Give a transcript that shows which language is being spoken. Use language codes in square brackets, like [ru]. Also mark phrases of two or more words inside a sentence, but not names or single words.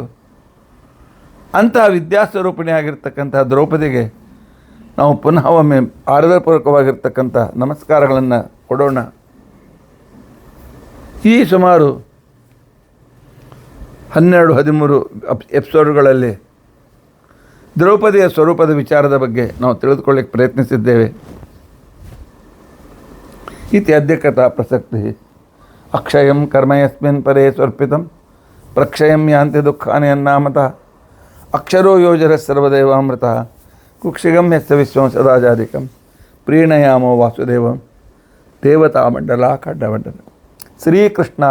[kn] ಅಂತಹ ವಿದ್ಯಾಸ್ವರೂಪಿಣಿಯಾಗಿರ್ತಕ್ಕಂಥ ದ್ರೌಪದಿಗೆ ನಾವು ಪುನಃ ಒಮ್ಮೆ ಆದರಪೂರ್ವಕವಾಗಿರ್ತಕ್ಕಂಥ ನಮಸ್ಕಾರಗಳನ್ನು ಕೊಡೋಣ. ಈ ಸುಮಾರು 12-13 ಎಪಿಸೋಡ್ಗಳಲ್ಲಿ ದ್ರೌಪದಿಯ ಸ್ವರೂಪದ ವಿಚಾರದ ಬಗ್ಗೆ ನಾವು ತಿಳಿದುಕೊಳ್ಳಿಕ್ಕೆ ಪ್ರಯತ್ನಿಸಿದ್ದೇವೆ. [sa] इति अद्य कथा प्रसक्ति. अक्षयं कर्म यस्मिन् परे स्वर्पितं प्रक्षयं यान्ति दुःखानि अन्नामतः अक्षरो योजर सर्वदेवामृत कुक्षिगं यस्य विश्वं सदाजाधिकं प्रीणयामो वासुदेवं देवता मण्डल खड्डमण्डल.